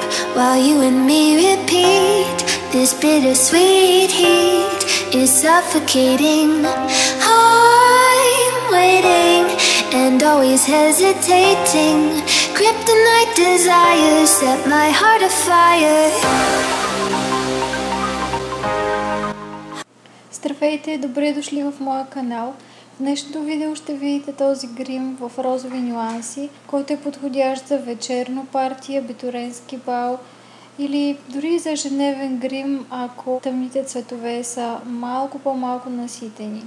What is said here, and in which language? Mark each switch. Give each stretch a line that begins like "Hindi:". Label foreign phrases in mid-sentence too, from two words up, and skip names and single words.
English: while you and me repeat. This bittersweet heat is suffocating. I'm waiting and always hesitating. Kryptonite desires set my heart afire.
Bulgarian: Здравейте, добре дошли в моя канал. В днешното видео ще видите този грим в розови нюанси, който е подходящ за вечерно парти, абитуренски бал или дори за ежедневен грим, ако тъмните цветове са малко по-малко наситени.